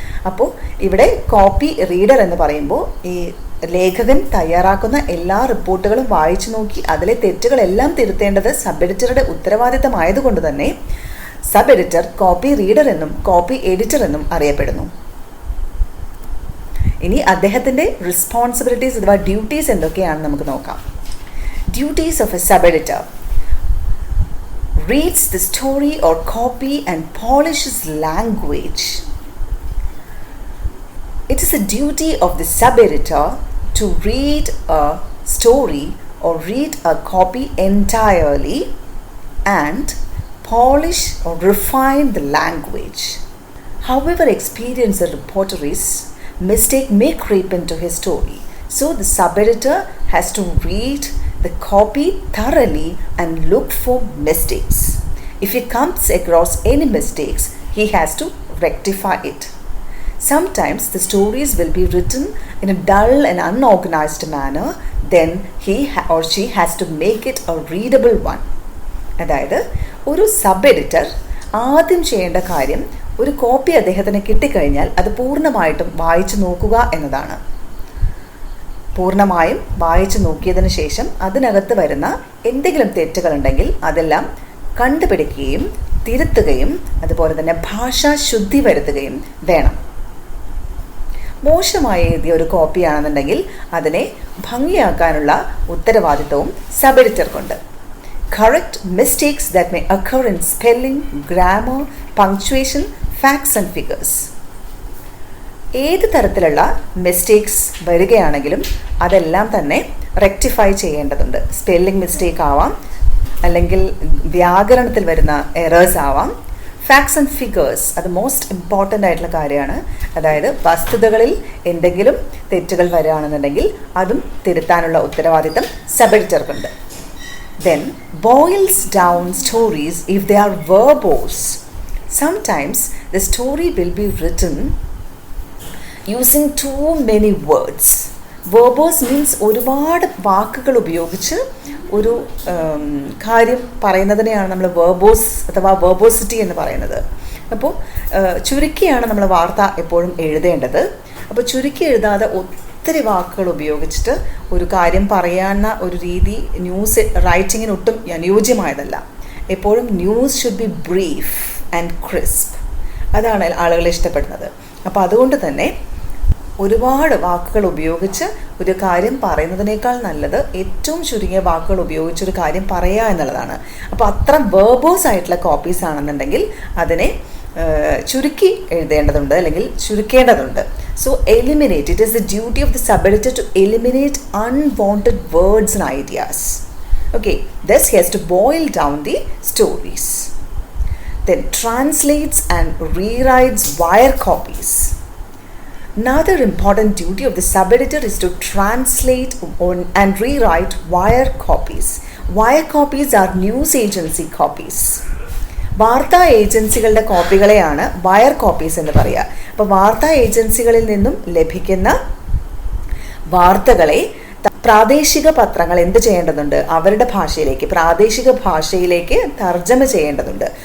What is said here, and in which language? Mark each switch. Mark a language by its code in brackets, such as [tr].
[ml] അപ്പോൾ ഇവിടെ copy reader എന്ന് പറയുമ്പോൾ ഈ ലേഖകൻ തയ്യാറാക്കുന്ന എല്ലാ റിപ്പോർട്ടുകളും വായിച്ചു നോക്കി അതിലെ തെറ്റുകളെല്ലാം തിരുത്തേണ്ടത് സബ് എഡിറ്ററുടെ ഉത്തരവാദിത്തമായതുകൊണ്ട് തന്നെ സബ് എഡിറ്റർ കോപ്പി റീഡർ എന്നും കോപ്പി എഡിറ്റർ എന്നും അറിയപ്പെടുന്നു. ഇനി അദ്ദേഹത്തിൻ്റെ റെസ്പോൺസിബിലിറ്റീസ് അഥവാ ഡ്യൂട്ടീസ് എന്തൊക്കെയാണെന്ന് നമുക്ക് നോക്കാം. [en] Duties of a sub editor: reads the story or copy and polishes language. It is a duty of the sub-editor to read a story or read a copy entirely and polish or refine the language. However experienced the reporter is, mistake may creep into his story. So the sub-editor has to read the copy thoroughly and look for mistakes. If he comes across any mistakes, he has to rectify it. Sometimes the stories will be written in a dull and unorganized manner, then he or she has to make it a readable one. [ml] അതായത് ഒരു sub editor ആദ്യം ചെയ്യേണ്ട കാര്യം ഒരു copy അദ്ദേഹത്തിന് കിട്ടിക്കഴിഞ്ഞാൽ അത് പൂർണ്ണമായിട്ടും വായിച്ചു നോക്കുക എന്നതാണ്. പൂർണ്ണമായും വായിച്ചു നോക്കിയതിന് ശേഷം അതിനകത്ത് വരുന്ന എന്തെങ്കിലും തെറ്റുകളുണ്ടെങ്കിൽ അതെല്ലാം കണ്ടുപിടിക്കുകയും തിരുത്തുകയും അതുപോലെ തന്നെ ഭാഷാ ശുദ്ധി വരുത്തുകയും വേണം. മോശമായി എഴുതിയ ഒരു കോപ്പിയാണെന്നുണ്ടെങ്കിൽ അതിനെ ഭംഗിയാക്കാനുള്ള ഉത്തരവാദിത്വവും sub എഡിറ്റർക്കുണ്ട്. [en] Correct mistakes that may occur in spelling, grammar, punctuation, facts and figures. [ml] ഏത് തരത്തിലുള്ള മിസ്റ്റേക്സ് വരികയാണെങ്കിലും അതെല്ലാം തന്നെ റെക്ടിഫൈ ചെയ്യേണ്ടതുണ്ട്. സ്പെല്ലിംഗ് മിസ്റ്റേക്ക് ആവാം, അല്ലെങ്കിൽ വ്യാകരണത്തിൽ വരുന്ന എറേഴ്സ് ആവാം. [en] facts and figures [ml] അത് മോസ്റ്റ് ഇമ്പോർട്ടൻ്റ് ആയിട്ടുള്ള കാര്യമാണ്. അതായത് വസ്തുതകളിൽ എന്തെങ്കിലും തെറ്റുകൾ വരികയാണെന്നുണ്ടെങ്കിൽ അതും തിരുത്താനുള്ള ഉത്തരവാദിത്തം sub എഡിറ്റർക്കുണ്ട്. [en] Then boils down stories if they are verbose. Sometimes the story will be written using too many words. Verbose means [ml] ഒരുപാട് വാക്കുകൾ ഉപയോഗിച്ച് ഒരു കാര്യം പറയുന്നതിനെയാണ് നമ്മൾ വേർബോസ് അഥവാ വേർബോസിറ്റി എന്ന് പറയുന്നത്. അപ്പോൾ ചുരുക്കിയാണ് നമ്മൾ വാർത്ത എപ്പോഴും എഴുതേണ്ടത്. അപ്പോൾ ചുരുക്കി എഴുതാതെ ഒത്തിരി വാക്കുകൾ ഉപയോഗിച്ചിട്ട് ഒരു കാര്യം പറയാവുന്ന ഒരു രീതി ന്യൂസ് റൈറ്റിങ്ങിന് ഒട്ടും അനുയോജ്യമായതല്ല. എപ്പോഴും [en] News should be brief and crisp. [ml] അതാണ് ആളുകൾ ഇഷ്ടപ്പെടുന്നത്. അപ്പോൾ അതുകൊണ്ട് തന്നെ ഒരുപാട് വാക്കുകൾ ഉപയോഗിച്ച് ഒരു കാര്യം പറയുന്നതിനേക്കാൾ നല്ലത് ഏറ്റവും ചുരുങ്ങിയ വാക്കുകൾ ഉപയോഗിച്ചൊരു കാര്യം പറയുക എന്നുള്ളതാണ്. അപ്പോൾ അത്ര വേർബോസ് ആയിട്ടുള്ള കോപ്പീസ് ആണെന്നുണ്ടെങ്കിൽ അതിനെ ചുരുക്കി എഴുതേണ്ടതുണ്ട് അല്ലെങ്കിൽ ചുരുക്കേണ്ടതുണ്ട്. [en] So eliminate. It is the duty of the sub editor to eliminate unwanted words and ideas. Okay, thus he has to boil down the stories. Then translates and rewrites wire copies. Another important duty of the sub-editor is to translate and rewrite wire copies. Wire copies are news agency copies. [ml] വാർത്താ ഏജൻസികളുടെ കോപ്പികളെയാണ് wire copies എന്ന് പറയുക. അപ്പോൾ വാർത്താ ഏജൻസികളിൽ നിന്നും ലഭിക്കുന്ന വാർത്തകളെ പ്രാദേശിക പത്രങ്ങൾ എന്ത് ചെയ്യേണ്ടതുണ്ട്? അവരുടെ ഭാഷയിലേക്ക്, പ്രാദേശിക ഭാഷയിലേക്ക് തർജ്ജമ ചെയ്യേണ്ടതുണ്ട്.